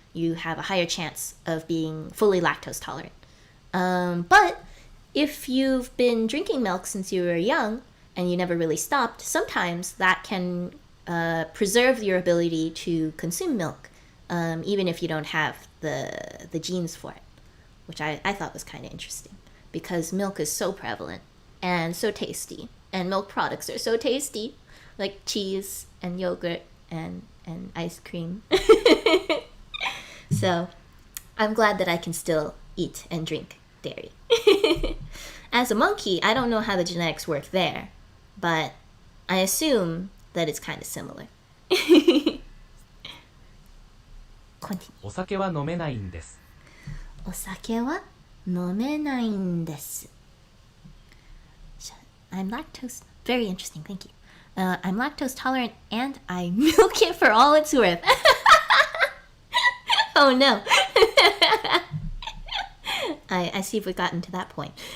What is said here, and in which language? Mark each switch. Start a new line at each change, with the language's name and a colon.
English: you have a higher chance of being fully lactose tolerant. But if you've been drinking milk since you were young and you never really stopped, sometimes that can preserve your ability to consume milk, even if you don't have the genes for it, which I thought was kind of interesting because milk is so prevalent and so tasty, and milk products are so tasty, like cheese and yogurt and ice cream. So I'm glad that I can still eat and drink dairy. As a monkey, I don't know how the genetics work there, but I assume that it's kind of similar. Continue.
Japanese: お酒は飲めないんです。お酒は飲めないんです。
English: I'm lactose. Very interesting, thank you. I'm lactose tolerant and I milk it for all it's worth. Oh no. I see if we've gotten to that point.